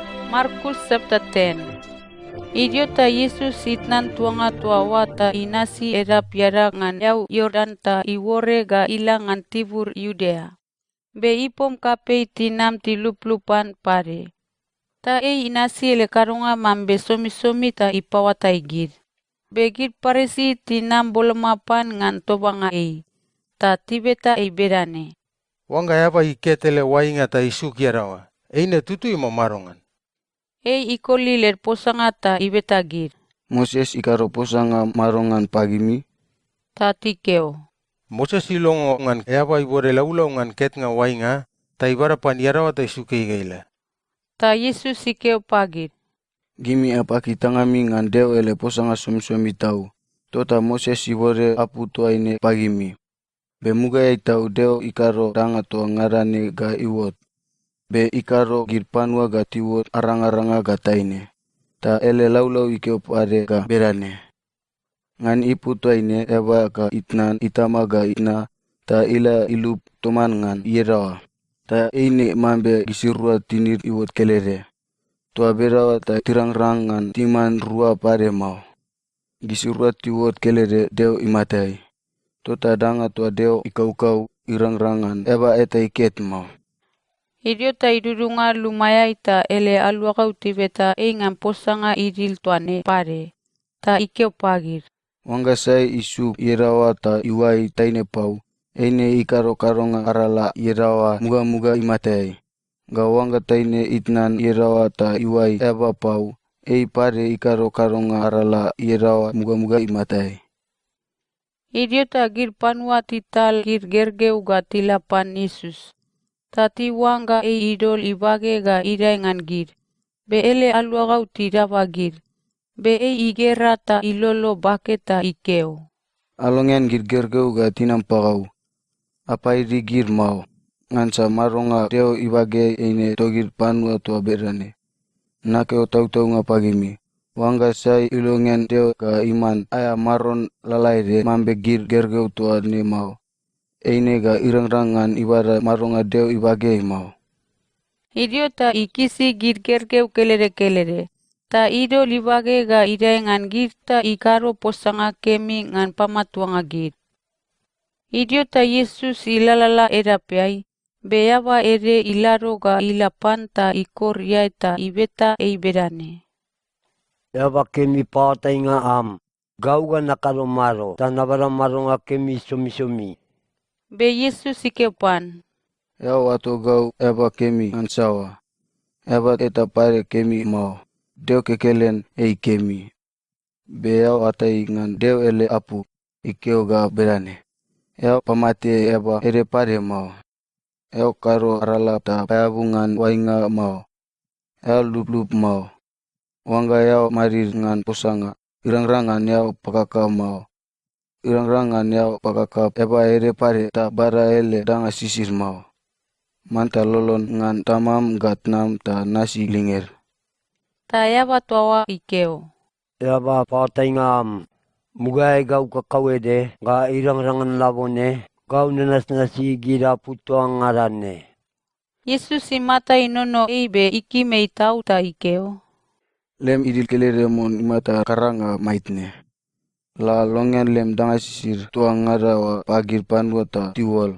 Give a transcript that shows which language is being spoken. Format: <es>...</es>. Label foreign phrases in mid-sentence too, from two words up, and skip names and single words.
<bch>Markus chapter 10. Idiota Yesus itnan tuanga tuawa ta inasi era piara ngan yau Yordan ta iwore ga ilang ngan tibur Yudea. Be ipom kapei tinam tiluplupan pare. Ta inasi ele karunga mambe somi-somi ta ipawata igir. Begir paresi tinam bolamapan ngan tobanga ta tibeta berane. Wanga yapa iketele wainga ta isukiarawa. Eine tutui mamarongan. Ikoli ler posanga ta ibetagir. Moses ikaro posanga marongan pagimi. Ta tikeo. Moses ilongo ngan yapa ibore laulau ngan ket nga wainga ta ibarapan yarawa ta isuki gaila. Ta Yesus ikeo pagir. Gimi apaki tangami ngan deo ele posanga somi-somi tau. Tota Moses ibore apu tuaine pagimi. Bemuga tau deo ikaro tanga tua ngarane ga iwot. Be ikaro girpanua ga tiwot arang-aranga ga taine. Ta ele laulau ikeo pare ga berane. Ngan ipu tuaine eba ga itnan itama ga itna. Ta ila ilup toman ngan ierawa. Ta eine mambe gisirua tinir iwot kelere. Tua berawa ta tirang-rang ngan timan rua pare mau. Gisirua tiwot kelere deo imatai. Tota danga tua deo ikau-kau irang-rangan eba eta iket mau. Idiota idudunga lumaya ita ele aluakau tibeta ngan posanga idil tuane pare. Ta ikeo pagir. Wanga sai isu ierawa ta iwai taine pau. Eine ikaro karonga arala ierawa muga-muga imatai. Ga wanga taine itnan ierawa ta iwai eba pau. Pare ikaro karonga arala ierawa muga-muga imatai. Idiota gir panua tital gir gergeu ga tilapan Yesus. Tati wanga idol ibage ga idai ngan gir. Be ele aluagau tidaba gir. Be igera ta ilolo bake ta ikeo. Alongen gir gergeu ga tinampagau. Apa iri gir mau. Ngansa maronga deo ibage eine togir panua tua berane. Nakeo tau-tau ngapagimi. Wanga sai ilongen deo ga iman aya maron lalaire mambe gir gergeu tua ni mau. Eine ga irang-rangan ibara maronga deo ibage mau. Idiota ikisi gir gergeu kelere-kelere. Ta idol ibage ga idai ngan gir ta ikaro posanga kemi ngan pamatuanga gir. Idiota Yesus ilalala edapeai. Beyaba ere ilaro ga ilapan ta ikor yai ta ibeta berane. Eba kemi pawatai nga gau ga nakaromaro ta nabaramaro nga kemi somi-somi. Be Yesus ikepan. Yau ato gau eba kemi ansawa. Eba eta pare kemi mau. Deo kekelen kemi. Be yau atai ngan deo ele apu. Ikeo ga berane. Yau pamate eba ere pare mau. Yau karo arala ta payabungan wainga mau. Yau lup-lup mau. Wanga yau marir ngan posanga. Irang-rangan yau pakaka mau. Irang-rangan yau pakaka eba ere pare ta bara ele danga sisir mau. Manta lolon ngan tamam gatnam ta nasi linger. Ta yaba tuawa ikeo. Eba pawatai nga mugai gau kakawede ga irang-rangan labone gau nanas-nasi gira putua ngarane. Yesus imata inono be ikime itau ta ikeo. Lem idil kelere mon imata karanga maitne. La longen lem danga sisir tua ngarawa pagir panua ta tiwol.</bch>